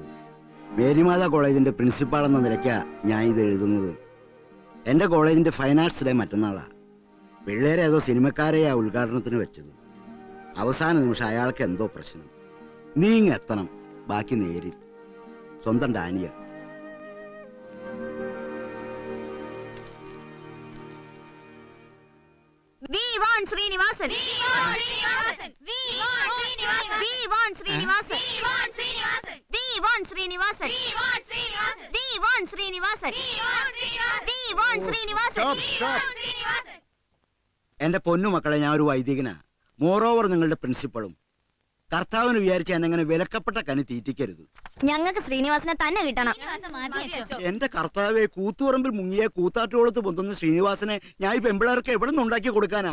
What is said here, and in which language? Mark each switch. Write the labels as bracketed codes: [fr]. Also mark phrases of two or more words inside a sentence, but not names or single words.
[ml] മേരിമാതാ കോളേജിന്റെ പ്രിൻസിപ്പാൾ എന്ന നിലയ്ക്കാ ഞാൻ ഇത് എഴുതുന്നത്. എൻ്റെ കോളേജിന്റെ ഫൈൻ ആർട്സ് ഡേ മറ്റന്നാളാ. പിള്ളേരെ ഏതോ സിനിമക്കാരെയാ ഉദ്ഘാടനത്തിന് വെച്ചത്. അവസാന നിമിഷം അയാൾക്ക് എന്തോ പ്രശ്നം. നീ ഇങ്ങ് എത്തണം, ബാക്കി നേരിൽ. സ്വന്തം ഡാനിയൽ. [en] We want Srinivasan. We want Srinivasan. We want Srinivasan. We want Srinivasan. We want Srinivasan. We want Srinivasan. We want Srinivasan. We want Srinivasan. We want Srinivasan. We want Srinivasan. Stop. [ml] എന്റെ പൊന്നു മക്കളെ, ഞാൻ ഒരു വൈദികനാ. മോറോവർ നിങ്ങളുടെ പ്രിൻസിപ്പളും. കർത്താവിന് വിചാരിച്ച എന്നെങ്ങനെ വിലക്കപ്പെട്ട കനി തീറ്റിക്കരുത്. ഞങ്ങൾക്ക് ശ്രീനിവാസനെ തന്നെ കിട്ടണം. എന്റെ കർത്താവെ, കൂത്തുപറമ്പിൽ മുങ്ങിയ കൂത്താട്ടോളത്ത് പൊന്തുന്ന ശ്രീനിവാസനെ ഞാൻ ഈ പെമ്പിളർക്ക് എവിടെ നിന്ന് ഉണ്ടാക്കി കൊടുക്കാനാ?